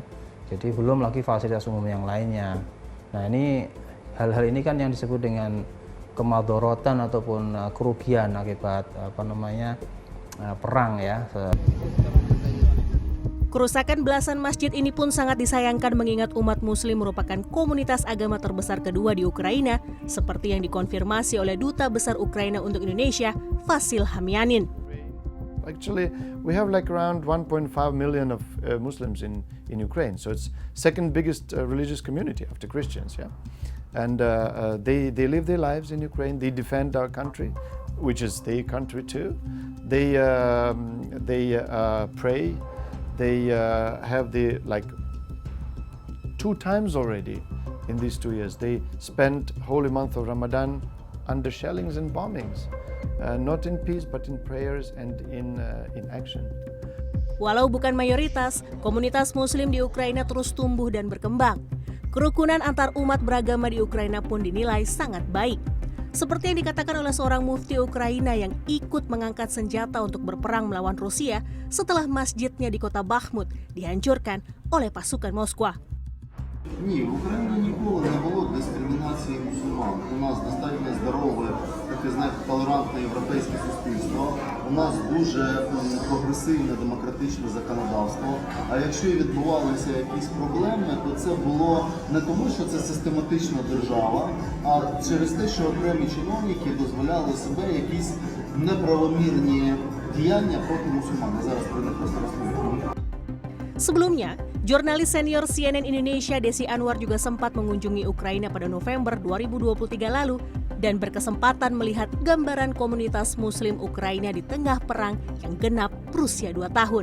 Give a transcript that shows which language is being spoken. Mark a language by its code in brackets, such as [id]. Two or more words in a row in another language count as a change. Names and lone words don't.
[id] Jadi belum lagi fasilitas umum yang lainnya. Nah ini hal-hal ini kan yang disebut dengan kemadorotan ataupun kerugian akibat perang ya. Kerusakan belasan masjid ini pun sangat disayangkan mengingat umat Muslim merupakan komunitas agama terbesar kedua di Ukraina, seperti yang dikonfirmasi oleh Duta Besar Ukraina untuk Indonesia, Vasil Hamyanin. [en] Actually, we have like around 1.5 million of Muslims in Ukraine, so it's second biggest religious community after Christians, yeah. And they live their lives in Ukraine. They defend our country, which is their country too. They pray. They have the 2 times already in these 2 years. They spent holy month of Ramadan under shellings and bombings, not in peace but in prayers and in action. [id] Walau bukan mayoritas, komunitas Muslim di Ukraina terus tumbuh dan berkembang. Kerukunan antar umat beragama di Ukraina pun dinilai sangat baik. Seperti yang dikatakan oleh seorang mufti Ukraina yang ikut mengangkat senjata untuk berperang melawan Rusia setelah masjidnya di kota Bakhmut dihancurkan oleh pasukan Moskwa. [uk] Ні, в Україні ніколи не було дискримінації мусульман. У нас достатньо здорове, таке, знаєте, толерантне європейське суспільство. У нас дуже прогресивне демократичне законодавство. А якщо і відбувалися якісь проблеми, то це було не тому, що це систематична держава, а через те, що окремі чиновники дозволяли себе якісь неправомірні діяння проти мусульман. Я зараз про них просто розповім. [id] Sebelumnya, jurnalis senior CNN Indonesia Desi Anwar juga sempat mengunjungi Ukraina pada November 2023 lalu dan berkesempatan melihat gambaran komunitas Muslim Ukraina di tengah perang yang genap berusia 2 tahun.